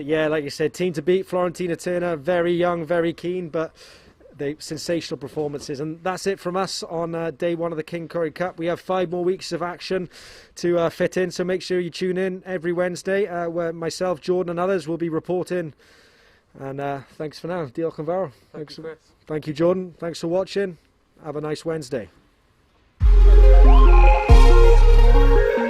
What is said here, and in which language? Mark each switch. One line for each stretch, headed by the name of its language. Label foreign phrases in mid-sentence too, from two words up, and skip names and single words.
English: Yeah, like you said, team to beat. Florentina Turner, very young, very keen, but they sensational performances. And that's it from us on day 1 of the Cyncoed Cup. We have 5 more weeks of action to fit in, so make sure you tune in every Wednesday where myself, Jordan and others will be reporting. And thanks for now.
Welsh: Diolch yn fawr.
English: Thank you, Chris. Thank you, Jordan. Thanks for watching. Have a nice Wednesday.